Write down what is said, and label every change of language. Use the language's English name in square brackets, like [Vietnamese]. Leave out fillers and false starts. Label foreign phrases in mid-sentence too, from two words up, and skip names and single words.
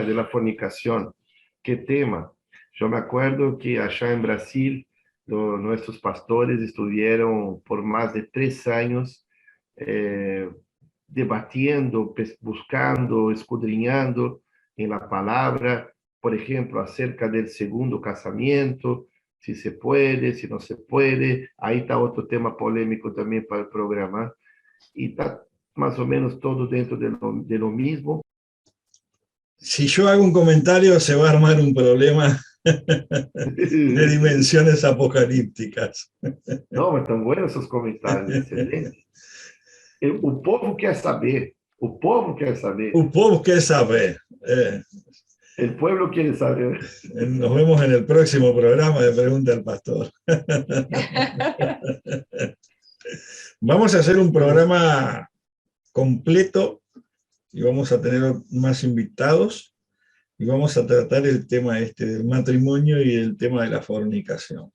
[Spanish] De la fornicación, qué tema. Yo me acuerdo que allá en Brasil, nuestros pastores estuvieron por más de 3 años debatiendo, buscando, escudriñando en la palabra, por ejemplo, acerca del segundo casamiento, si se puede, si no se puede. Ahí está otro tema polémico también para el programa. Y está más o menos todo dentro de lo mismo. Si yo hago un comentario, se va a armar un problema de dimensiones apocalípticas. [Portuguese] Não, mas estão [Spanish] buenos esos comentarios, excelente. [Portuguese] O povo quer saber, o povo quer saber. O povo quer saber. [Spanish] El pueblo quiere saber. Nos vemos en el próximo programa de Pregunta al Pastor. Vamos a hacer un programa completo y vamos a tener más invitados y vamos a tratar el tema del matrimonio y el tema de la fornicación.